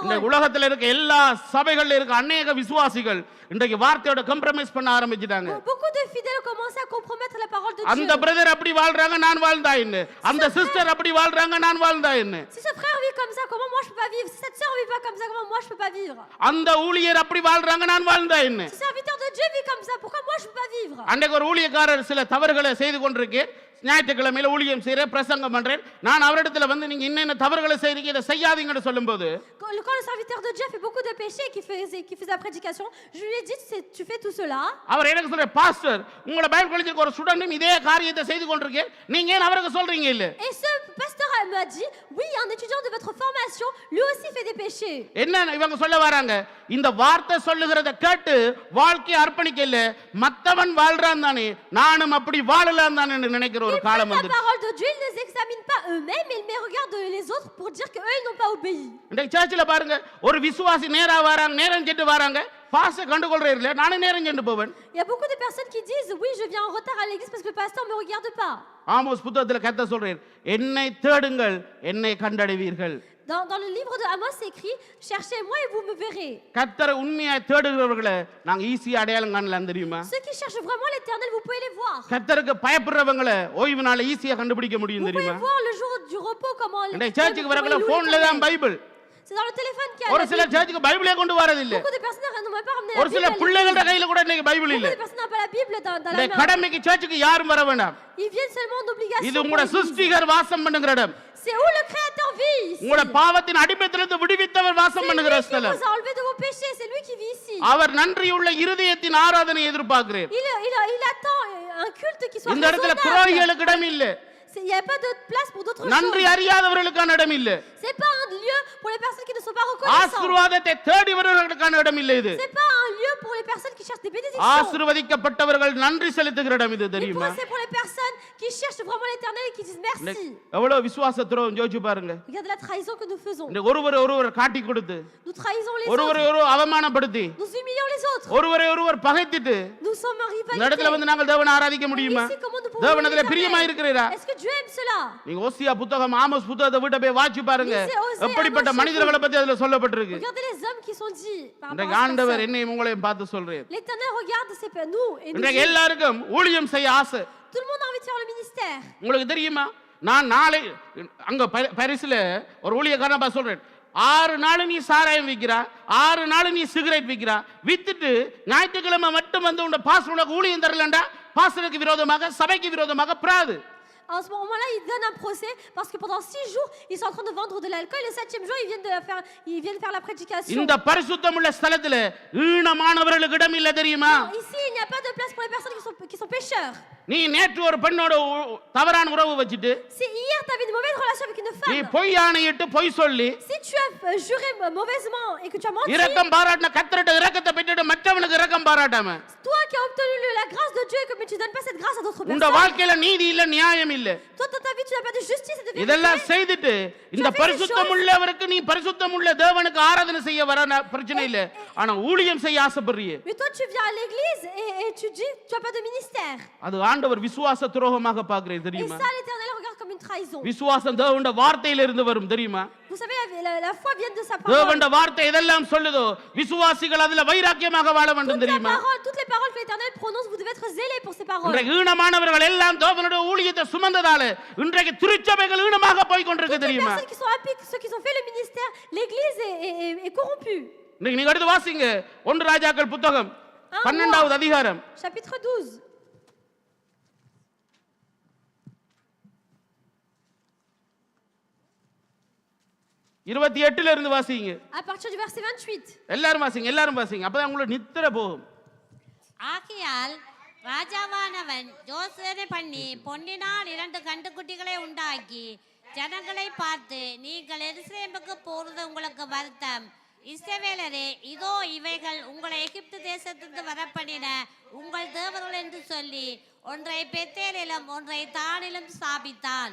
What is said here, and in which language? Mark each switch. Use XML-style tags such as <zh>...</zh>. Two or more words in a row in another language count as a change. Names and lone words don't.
<ta>இந்த</ta> <fr>parole.</fr> <ta>உலகத்துல இருக்க எல்லா சபைகள்ல இருக்க அநேக விசுவாசிகள் இன்றைக்கு வார்த்தையோட கம்ப்ரமைஸ் பண்ண ஆரம்பிச்சிட்டாங்க.</ta> <fr>Beaucoup de fidèles ont commencé à compromettre la parole de Dieu.</fr> <ta>அந்த பிரதர் அப்படி வாழ்றாங்க நான் வாழ்ந்தா என்ன, அந்த சிஸ்டர் அப்படி வாழ்றாங்க நான் வாழ்ந்தா என்ன,</ta> <fr>Si ce frère vit comme ça, comment moi je peux pas vivre? Si cette sœur vit pas comme ça, comment moi je peux pas vivre?</fr> <ta>அந்த ஊழியர் அப்படி வாழ்றாங்க நான் வாழ்ந்தா என்ன.</ta> <fr>Si serviteur de Dieu vit comme ça, pourquoi moi je peux pas vivre?</fr> <ta>அன்றைக்கு ஒரு ஊழியக்காரர் சில தவறுகளை செய்து கொண்டிருக்கேன். ஞாயிற்றுக்கிழமையில ஊழியம் செய்கிறேன், பிரசங்கம் பண்றேன். நான் அவரிடத்துல வந்து நீங்க இன்னென்ன தவறுகளை செய்றீங்க இதை செய்யாதீங்கன்னு சொல்லும்போது</ta> <fr>Quand le serviteur de Dieu a fait beaucoup de péchés et qui faisait la prédication, je lui ai dit tu fais tout cela.</fr> <ta>அவர் எனக்கு சொல்ற பாஸ்டர் உங்களோட</ta> <en>Bible college</en> <ta>ஒரு ஸ்டூடெண்டும் இதே காரியத்தை செய்து கொண்டிருக்கேன், நீங்க ஏன் அவருக்கு சொல்றீங்க இல்ல?</ta> <fr>Et ce pasteur m'a dit oui, un étudiant de votre formation lui aussi fait des péchés.</fr> <ta>என்ன இவங்க சொல்ல வராங்க? இந்த வார்த்தை சொல்லுகிறத கேட்டு வாழ்க்கையை அர்ப்பணிக்க இல்ல, மத்தவன் வாழ்றான் தானே நானும் அப்படி வாழலாம் தானே நினைக்கிற ஒரு</ta> <fr>Ils</fr> <ta>காலம்</ta> <fr>prennent</fr> <ta>வந்து.</ta> <fr>la parole de Dieu, ils ne s'examinent pas eux-mêmes, ils regardent les autres pour dire qu'eux ils n'ont pas obéi.</fr> <ta>இன்றைக்கு சர்ச்சில் பாருங்க ஒரு விசுவாசி நேரா வராங்க, நேரம் சென்று வராங்க, பாச கண்டுகொள்றே இல்ல, நானே நேரம் சென்று போவேன்.</ta> <fr>Il y a beaucoup de personnes qui disent oui, je viens en retard à l'église parce que le pasteur me regarde pas.</fr> <ta>ஆமோஸ் புத்தகத்துல கர்த்தர் சொல்றார், என்னை தேடுங்கள் என்னை கண்டடைவீர்கள்.</ta> <fr>Dans le livre de Amos, c'est écrit cherchez-moi et vous me verrez.</fr> <ta>கர்த்தரை உண்மையாய் தேடுகிறவர்களை நாங்க ஈஸியா அடையாளம் காணலாம் தெரியுமா?</ta> <fr>Ceux qui cherchent vraiment l'Éternel, vous pouvez les voir.</fr> <ta>கர்த்தருக்கு பயப்படுறவங்களை ஓய்வு நாள ஈஸியா கண்டுபிடிக்க முடியும்</ta> <fr>Vous pouvez</fr> <ta>தெரியுமா?</ta> <fr>voir le jour du repos comment</fr> <ta>இன்றைக்கு சர்ச்சுக்கு வரவங்கள போன்ல தான் பைபிள்.</ta> <fr>C'est dans le téléphone qu'il y a</fr> <ta>ஒரு</ta> <fr>la</fr> <ta>சில</ta> <fr>Bible.</fr> <ta>சர்ச்சுக்கு பைபிளே கொண்டு வரது இல்ல.</ta> <fr>Beaucoup de personnes n'ont même pas ramené la</fr> <ta>ஒரு சில</ta> <fr>Bible.</fr> <ta>பிள்ளைகளோட கையில கூட இன்னைக்கு பைபிள் இல்ல.</ta> <fr>Beaucoup de personnes n'ont pas la Bible dans</fr> <ta>இந்த</ta> <fr>la main.</fr> <ta>கடமைக்கு சர்ச்சுக்கு யாரும் வர வேண்டாம்.</ta> <fr>Ils viennent seulement en obligation.</fr> <ta>இது</ta> <fr>pour</fr> <ta>உங்களோட</ta> <fr>l'église.</fr> <ta>சிருஷ்டிகர் வாசம் பண்ணுகிற இடம்.</ta> <fr>C'est où le Créateur vit ici.</fr> <ta>உங்களோட பாவத்தின் அடிமைத்திலிருந்து விடுவித்தவர்</ta> <fr>C'est</fr> <ta>வாசம்</ta> <fr>lui</fr> <ta>பண்ணுகிற</ta> <fr>qui</fr> <ta>ஸ்தலம்.</ta> <fr>vous a enlevé de vos péchés, c'est lui qui vit ici.</fr> <ta>அவர் நன்றியுள்ள இருதயத்தின் ஆராதனை எதிர்பார்க்கிறேன்.</ta> <fr>Il attend un culte qui soit</fr> <ta>இந்த இடத்துல</ta> <fr>raisonnable.</fr> <ta>துரோகிகளுக்கு இடம் இல்ல,</ta> <fr>Il n'y a pas de place pour d'autres</fr> <ta>நன்றி</ta> <fr>choses.</fr> <ta>அறியாதவர்களுக்கான இடம் இல்ல,</ta> <fr>C'est pas un lieu pour les personnes qui ne sont pas reconnaissantes.</fr> <ta>ஆசீர்வாதத்தை தேடி வருவர்களுக்கான இடம் இல்ல இது.</ta> <fr>C'est pas un lieu pour les personnes qui cherchent des bénédictions.</fr> <ta>ஆசீர்வதிக்கப்பட்டவர்கள் நன்றி செலுத்துகிற இடம் இது</ta> <fr>Mais</fr> <ta>தெரியுமா?</ta> <fr>c'est pour les personnes qui cherchent vraiment l'Éternel et qui disent merci.</fr> <ta>எவ்வளவு விசுவாச துரோகம் யோசிச்சு பாருங்க.</ta> <fr>Regardez la trahison que nous faisons.</fr> <ta>இந்த ஒருவர் காட்டி கொடுத்து,</ta> <fr>Nous trahissons les</fr> <ta>ஒருவரை</ta> <fr>autres.</fr> <ta>அவமானப்படுத்தி,</ta> <fr>Nous humilions les autres.</fr> <ta>ஒருவர் பகைத்திட்டு</ta> <fr>Nous sommes en</fr> <ta>இந்த இடத்துல</ta> <fr>rivalité.</fr> <ta>வந்து நாங்கள் தேவனை ஆராதிக்க முடியுமா?</ta> <fr>Ici, comment nous pouvons</fr> <ta>தேவன் அதுல</ta> <fr>l'Éternel?</fr> <ta>பிரியமா இருக்கிறீரா?</ta> <fr>Est-ce que Dieu aime cela?</fr> <ta>நீங்க ஓசியா புத்தகம் ஆமோஸ் புத்தகத்தை வீட்டை போய் வாட்சி பாருங்க,</ta> <fr>Lisez Osée,</fr> <ta>எப்படிப்பட்ட</ta> <fr>Amos,</fr> <ta>மனிதர்களை பத்தி அதுல சொல்லப்பட்டிருக்கு.</ta> <fr>Regardez les hommes qui sont dits par</fr> <ta>இன்றைக்கு</ta> <fr>rapport à cette</fr> <ta>ஆண்டவர்</ta> <fr>personne.</fr> <ta>என்னையும் உங்களையும் பார்த்து சொல்றேன்.</ta> <fr>L'Éternel regarde nous et nous</fr> <ta>இன்றைக்கு</ta> <fr>dit,</fr> <ta>எல்லாருக்கும் ஊழியம் செய்ய ஆசை.</ta> <fr>tout le monde a envie de faire le ministère.</fr> <ta>உங்களுக்கு தெரியுமா, நான் நாளை அங்க பரிசுல ஒரு ஊழியக்காரன் சொல்றேன், 6 நாள் நீ சாராயம் விற்கிறா, 6 நாள் நீ சிகரெட் விற்கிறா, வித்துட்டு ஞாயிற்றுக்கிழமை மட்டும் வந்து உன் பாஸ்டர் உனக்கு ஊழியம் தரலண்டா பாஸ்டருக்கு விரோதமாக சபைக்கு விரோதமாக பிராது.</ta> <fr>En ce moment-là, ils donnent un procès parce que pendant 6 jours, ils sont en train de vendre de l'alcool. Le 7e jour, ils viennent faire la prédication.</fr> <ta>இந்த பரிசுத்தமுள்ள ஸ்தலத்துல ஈனமானவர்களுக்கு இடம் இல்ல தெரியுமா?</ta> <fr>Ici, il n'y a pas de place pour les personnes qui sont pécheurs.</fr> <ta>நீ நேற்று ஒரு பெண்ணோட தவறான உறவு வச்சிட்டு,</ta> <fr>Si hier, tu avais une mauvaise relation avec une</fr> <ta>நீ</ta> <fr>femme,</fr> <ta>பொய் ஆணையிட்டு பொய் சொல்லி</ta> <fr>si tu as juré mauvaisement et que tu as menti,</fr> <ta>இரக்கம் பாராட்டின கர்த்தர்ட்ட இரக்கத்தை பெற்றுட்டு மற்றவனுக்கு இரக்கம் பாராட்டாம,</ta> <fr>toi qui as obtenu la grâce de Dieu et que mais tu donnes pas cette grâce à d'autres</fr> <ta>உங்க</ta> <fr>personnes,</fr> <ta>வாழ்க்கையில நீதி இல்ல நியாயம் இல்ல,</ta> <fr>toi dans ta vie, tu n'as pas de justice et de vérité.</fr> <ta>இதெல்லாம் செய்துட்டு இந்த பரிசுத்தமுள்ளவருக்கு நீ பரிசுத்தமுள்ள தேவனுக்கு ஆராதனை செய்ய வர பிரச்சனை இல்ல, ஆனா ஊழியம் செய்ய ஆசைப்படுறியே.</ta> <fr>Mais toi, tu viens à l'église et tu dis tu n'as pas de ministère.</fr> <ta>அது ஆண்டவர் விசுவாச துரோகமாக பார்க்கிறேன்</ta> <fr>Et</fr> <ta>தெரியுமா?</ta> <fr>ça, l'Éternel regarde comme une une trahison.</fr> <ta>விசுவாசம் தேவனுடைய வார்த்தையிலிருந்து வரும் தெரியுமா?</ta> <fr>Vous savez, la foi vient de sa parole.</fr> <ta>தேவனுடைய வார்த்தை எதெல்லாம் சொல்லுதோ விசுவாசிகள் அதுல வைராக்கியமாக வாழ வேண்டும் தெரியுமா?</ta> <fr>Toutes les paroles que l'Éternel prononce, vous devez être zélés pour ces paroles.</fr> <ta>இன்றைக்கு ஈனமானவர்கள் எல்லாம் தேவனுடைய ஊழியத்தை சுமந்ததால இன்றைக்கு திருச்சபைகள் ஈனமாக போய் கொண்டிருக்கு</ta> <fr>Toutes les</fr> <ta>தெரியுமா?</ta> <fr>personnes qui sont impliquées, ceux qui ont fait le ministère, l'église est corrompue.</fr> <ta>இன்னைக்கு நீங்க எடுத்து வாசிங்க 1 ராஜாக்கள் புத்தகம் 12வது அதிகாரம்</ta> <fr>Chapitre 12.</fr> <ta>இருபத்தி எட்டுல இருந்து வாசிங்க.</ta> <fr>À partir du verset 28.</fr> <ta>எல்லாரும் வாசிங்க அப்பதான் உங்களுக்கு நித்திரை போகும். ஆகையால் ராஜாவானவன் யோசனை பண்ணி பொன்னினால் 2 கண்டுக்குட்டிகளை உண்டாக்கி ஜனங்களை பார்த்து, நீங்கள் எருசலேமுக்கு போறது உங்களுக்கு வருத்தம். இஸ்ரவேலரே, இதோ இவைகள் உங்களை எகிப்து தேசத்திலிருந்து வரப்பண்ணின உங்கள் தேவர்கள் என்று சொல்லி ஒன்றை பெத்தேலிலும் ஒன்றை தானிலும் ஸ்தாபித்தான்.</ta>